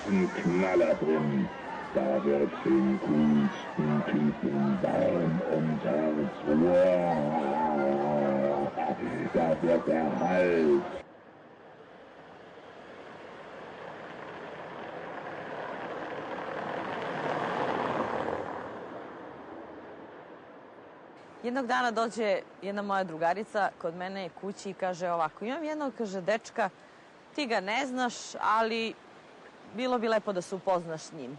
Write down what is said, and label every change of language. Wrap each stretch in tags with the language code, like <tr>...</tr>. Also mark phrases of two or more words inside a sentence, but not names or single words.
<de>Knaller drin. Da wird den coolsten Typen warm und Herz. Wow, da wird der Hals.</de> <sr>Jednog dana dođe jedna moja drugarica kod mene kući i kaže ovako, imam jednog, kaže, dečka, ti ga ne znaš, ali bilo bi lepo da se upoznaš s njim.</sr>